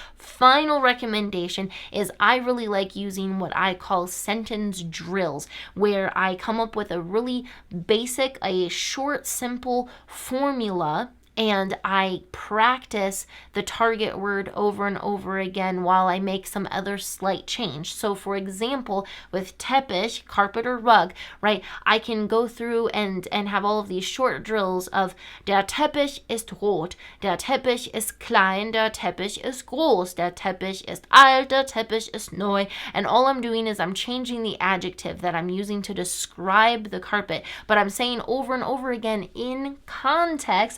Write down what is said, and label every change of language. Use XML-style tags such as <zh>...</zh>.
<en>Final recommendation is I really like using what I call sentence drills, where I come up with a really basic, a short, simple formula, and I practice the target word over and over again while I make some other slight change. So for example, with teppich, carpet or rug, right, I can go through and have all of these short drills of</en> <de>der Teppich ist rot, der Teppich ist klein, der Teppich ist groß, der Teppich ist alt, der Teppich ist neu.</de> <en>And all I'm doing is I'm changing the adjective that I'm using to describe the carpet, but I'm saying over and over again in context.</en>